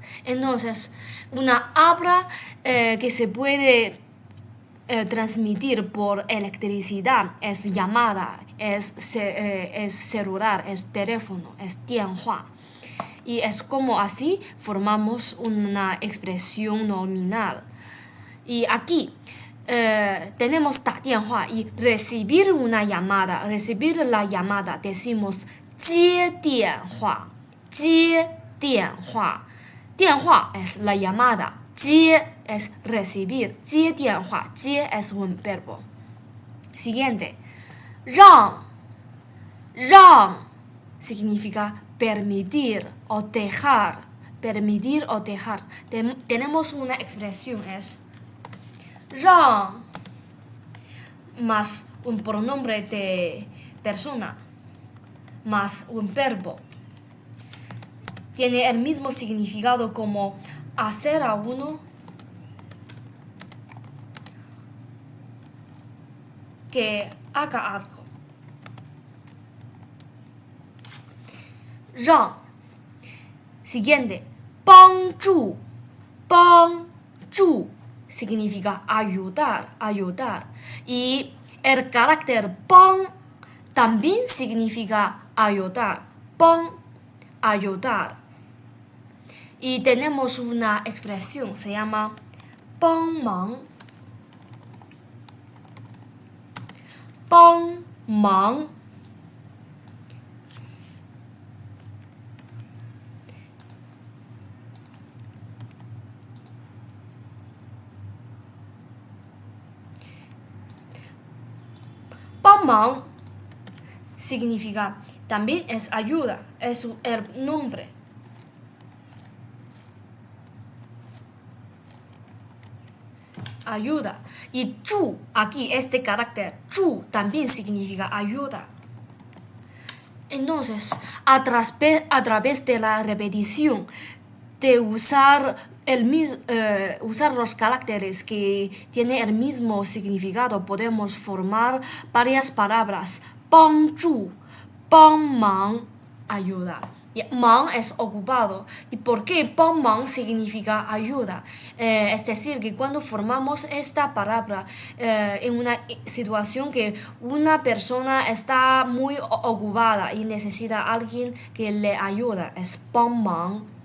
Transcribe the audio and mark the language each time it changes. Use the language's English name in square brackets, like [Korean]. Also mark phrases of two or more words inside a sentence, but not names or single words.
[Spanish] Entonces, una habla que se puede transmitir por electricidad es llamada, es celular, es teléfono, es 电话. Y es como así formamos una expresión nominal. Y aquí tenemos [Chinese] 打电话 [Spanish] y recibir una llamada, recibir la llamada decimos [Chinese] 接电话, 接电话. [Spanish] 电话 es la llamada, 接 es recibir, [Chinese] 接电话, [Spanish] 接 es un verbo. Siguiente, 让 significa permitir o dejar, tenemos una expresión es 让 más un pronombre de persona más un verbo. Tiene el mismo significado como hacer a uno que haga algo. 让 Siguiente, 帮助 significa ayudar. Y el carácter 帮 también significa ayudar. 帮 ayudar. Y tenemos una expresión, se llama 帮忙 [Chinese] 帮忙 帮忙 [Spanish] significa también es ayuda, es el nombre. Ayuda. Y 助 aquí este carácter 助 también significa ayuda. Entonces, a través de la repetición de usar los caracteres que tienen el mismo significado, podemos formar varias palabras. [Chinese] 帮助 帮忙 [Spanish] ayuda. Y 忙 es ocupado. ¿Y por qué 帮忙 significa ayuda? Es decir, que cuando formamos esta palabra en una situación que una persona está muy ocupada y necesita a alguien que le ayuda, es 帮忙.